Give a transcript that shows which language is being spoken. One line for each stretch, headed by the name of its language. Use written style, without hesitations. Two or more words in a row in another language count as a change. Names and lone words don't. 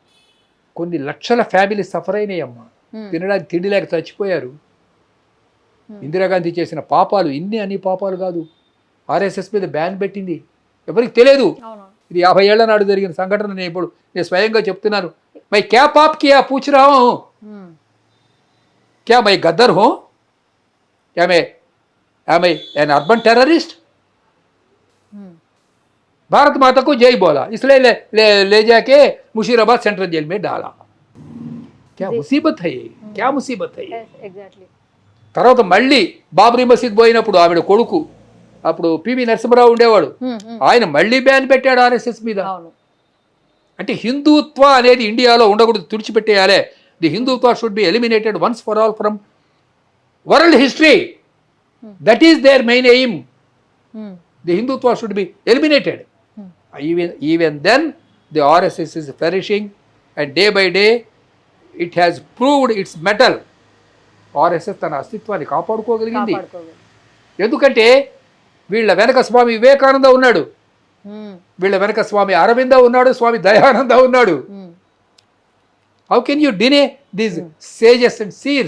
Telugu: కొన్ని లక్షల
English: family suffer
Telugu: అయినాయమ్మా, హ్మ్, తినడానికి తిండి లేక చచ్చిపోయారు. హ్మ్. ఇందిరాగాంధీ చేసిన పాపాలు అన్ని పాపాలు కాదు. ఆర్ఎస్ఎస్ మీద బ్యాన్ పెట్టింది, ఎవరికి తెలియదు. అవును ఇది 50 ఏళ్ల నాడు జరిగిన సంఘటన. నేను స్వయంగా చెప్తున్నాను.
Hindi: मैं क्या पाप किया पूछ रहा हूं, హ్మ్, क्या मैं गद्दार हूं, क्या मैं
English: an urban terrorist? హ్మ్.
Hindi: भारत माता को जय बोला, इसलिए ले जाके मुशीराबाद
English: central jail
Hindi: में डाला. क्या मुसीबत है ये, क्या मुसीबत है ये.
English: Yes exactly.
Telugu: తర్వాత మళ్ళీ బాబ్రీ మసీద్ పోయినప్పుడు ఆవిడ కొడుకు, అప్పుడు పివి నరసింహరావు ఉండేవాడు, హ్మ్, హ్మ్. ఆయన మళ్ళీ బ్యాన్ పెట్టాడు ఆర్ఎస్ఎస్ మీద. అవును అంటే హిందుత్వ అనేది ఇండియాలో ఉండకూడదు, తుడిచిపెట్టేయాలి.
English: The Hindutva should be eliminated once for all from world history. That is their main aim. హ్మ్, The Hindutva should be eliminated. Even then the RSS is flourishing and day by day it has proved its mettle.
Telugu: ఆర్ఎస్ఎస్ తన అస్తిత్వాన్ని కాపాడుకోగలిగింది. కాపాడుకోవాలి. ఎందుకంటే వీళ్ళ వెనక స్వామి వివేకానంద ఉన్నాడు, హ్మ్, వీళ్ళ వెనక స్వామి అరవింద ఉన్నాడు, స్వామి దయానంద ఉన్నాడు. హ్మ్.
English: How can you deny these sages and seers?